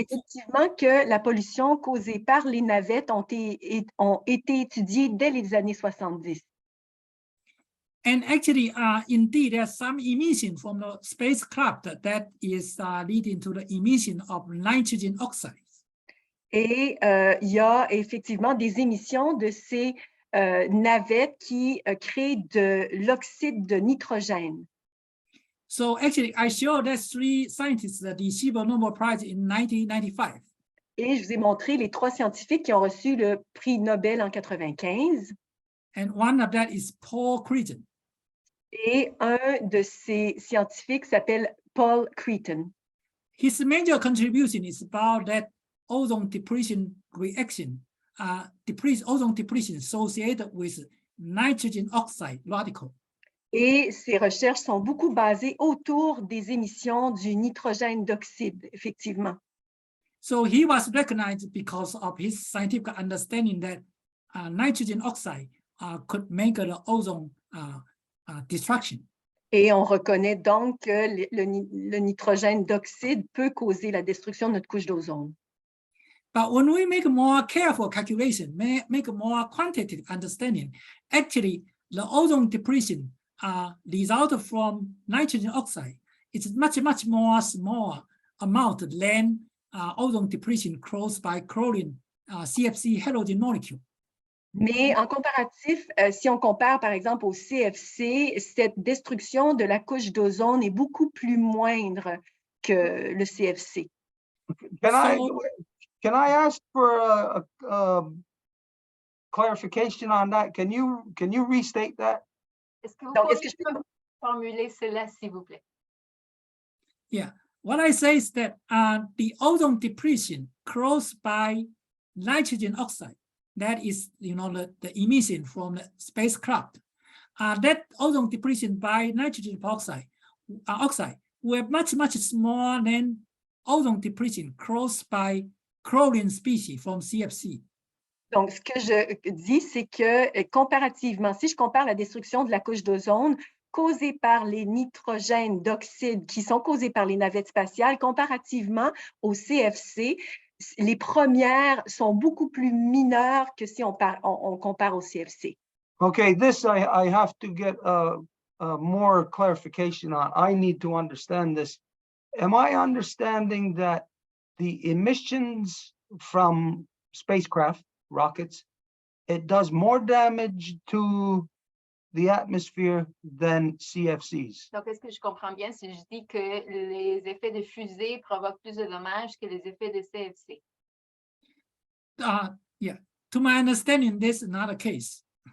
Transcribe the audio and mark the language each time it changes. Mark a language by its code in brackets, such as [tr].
[fr] effectivement, que la pollution causée par les navettes ont été étudiées dès les années 70. [en] and actually, indeed, there's some emission from the spacecraft that is leading to the emission of nitrogen oxides. [fr] Et il y a effectivement des émissions de ces navettes qui créent de l'oxyde de nitrogène. [en] So actually, I showed that 3 scientists that received a Nobel Prize in 1995. [fr] Et je vous ai montré les 3 scientifiques qui ont reçu le prix Nobel en 95. [en] And one of that is Paul Creighton. [fr] Et un de ces scientifiques s'appelle Paul Creighton. [en] His major contribution is about that ozone depletion reaction, ozone depletion associated with nitrogen oxide radical. [fr] Et ses recherches sont beaucoup basées autour des émissions du nitrogène d'oxyde, effectivement. [en] So he was recognized because of his scientific understanding that nitrogen oxide could make the ozone destruction. [fr] Et on reconnaît donc que le nitrogène d'oxyde peut causer la destruction de notre couche d'ozone. [en] But when we make more careful calculation, make a more quantitative understanding, actually the ozone depletion result from nitrogen oxide is much more small amount than ozone depletion caused by chlorine CFC halogen molecule. [fr] Mais en comparatif, si on compare par exemple au CFC, cette destruction de la couche d'ozone est beaucoup plus moindre que le CFC. [en] Can I ask for a clarification on that? Can you restate that? [fr] Est-ce que vous Donc, pourriez formuler cela, s'il vous plaît? [en] Yeah, what I say is that the ozone depletion caused by nitrogen oxide, that is, the emission from the spacecraft, that ozone depletion by nitrogen oxide were much smaller than ozone depletion caused by chlorine species from CFC. [fr] Donc, ce que je dis, c'est que comparativement, si je compare la destruction de la couche d'ozone causée par les nitrogènes d'oxyde qui sont causés par les navettes spatiales, comparativement au CFC, les premières sont beaucoup plus mineures que si on compare au CFC. [en] Okay, this I have to get more clarification on. I need to understand this. Am I understanding that the emissions from spacecraft, rockets, it does more damage to the atmosphere than CFCs? [fr] Donc, est-ce que je comprends bien si je dis que les effets de fusée provoquent plus de dommages que les effets de CFC? [en] Yeah, to my understanding, this is not the case.